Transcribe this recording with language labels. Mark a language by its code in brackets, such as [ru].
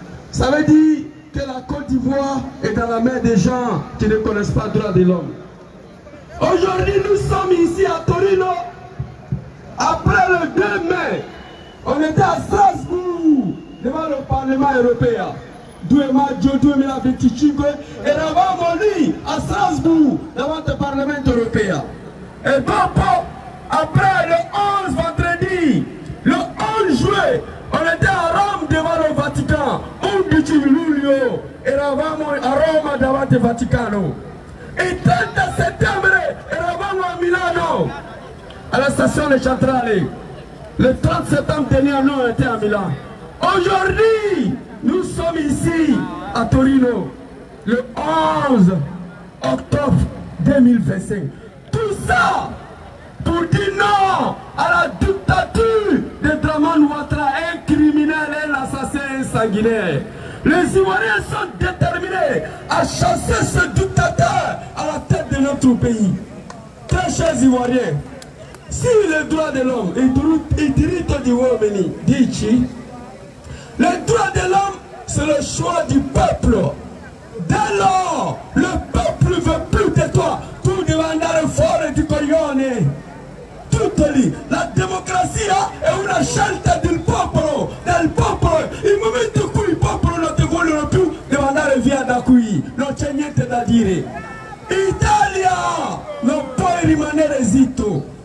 [fr] Ça veut dire que la Côte d'Ivoire est dans la main des gens qui ne connaissent pas le droit de l'homme. Aujourd'hui, nous sommes ici à Torino. Après le 2 mai, on était à Strasbourg, devant le Parlement européen. [it] 2 maggio 2025 eravamo lì a Strasbourg davanti al Parlamento europeo. E dopo, [fr] après le 11 vendredi, le 11 juillet, on était à Rome devant le Vatican. [it] 11 luglio eravamo a Roma davanti al Vaticano. Il 30 settembre eravamo a Milano, alla stazione centrale. [fr] Le 30 septembre dernier, nous étions à Milan. Aujourd'hui, nous sommes ici à Torino, le 11 octobre 2025. Tout ça pour dire non à la dictature de Dramane Ouattara, un criminel, un assassin, un sanguinaire. Les Ivoiriens sont déterminés à chasser ce dictateur à la tête de notre pays. Très chers Ivoiriens, si les droits de l'homme, [it] il diritto di uomini, dici, [fr] les droits de l'homme, c'est le choix du peuple. Dès lors, le peuple ne veut plus de toi. [it] Tu devi andare fuori di coglione. Tutto lì. La democrazia è una scelta del popolo. Del popolo. Il momento in cui il popolo non ti vogliono più, devi andare via da qui. Non c'è niente da dire. Italia non puoi rimanere zitto.